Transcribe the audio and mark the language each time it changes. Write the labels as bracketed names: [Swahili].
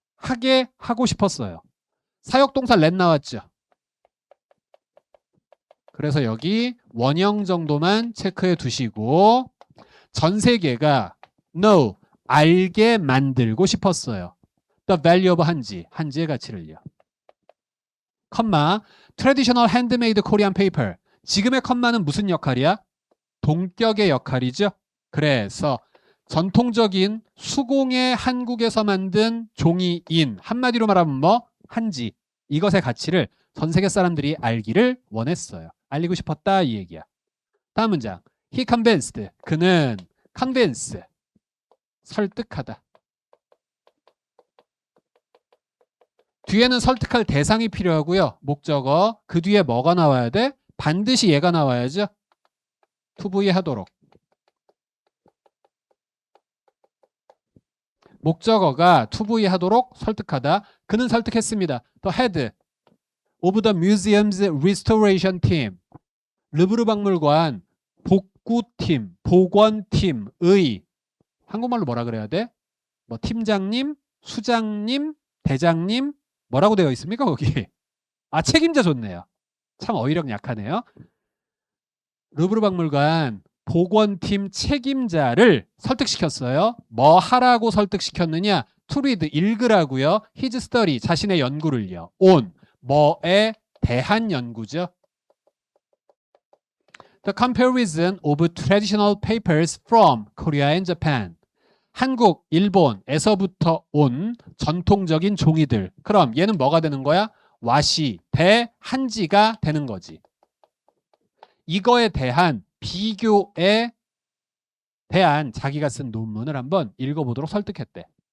[Korean] 하게 하고 싶었어요. 사역동사 let 나왔죠. 그래서 여기 원형 정도만 체크해 두시고 전 세계가 know 알게 만들고 싶었어요. [English] The value of 한지, [Korean] 한지의 가치를요. [English] 컴마 traditional handmade Korean paper. [Korean] 지금의 컴마는 무슨 역할이야? 동격의 역할이죠. 그래서 전통적인 수공예 한국에서 만든 종이인 한마디로 말하면 뭐? 한지. 이것의 가치를 전 세계 사람들이 알기를 원했어요. 알리고 싶었다 이 얘기야. 다음 문장. [English] He convinced. [Korean] 그는 convince. 설득하다. 뒤에는 설득할 대상이 필요하고요. 목적어. 그 뒤에 뭐가 나와야 돼? 반드시 얘가 나와야죠. to 하도록. 목적어가 to 하도록 설득하다. 그는 설득했습니다. [English] The head of the museum's restoration team. [Korean] 르브르 박물관 복구팀, 복원팀의 한국말로 뭐라 그래야 돼? 뭐 팀장님, 수장님, 대장님 뭐라고 되어 있습니까 거기? 아 책임자 좋네요. 참 어휘력 약하네요. 르브르 박물관 복원팀 책임자를 설득시켰어요. 뭐 하라고 설득시켰느냐? [English] To read [Korean] 읽으라고요. [English] His study [Korean] 자신의 연구를요. on 뭐에 대한 연구죠. [English] The comparison of traditional papers from Korea and Japan. [Korean] 한국, 일본에서부터 온 전통적인 종이들. 그럼 얘는 뭐가 되는 거야? 와시, 대, 한지가 되는 거지. 이거에 대한 비교에 대한 자기가 쓴 논문을 한번 읽어보도록 설득했대.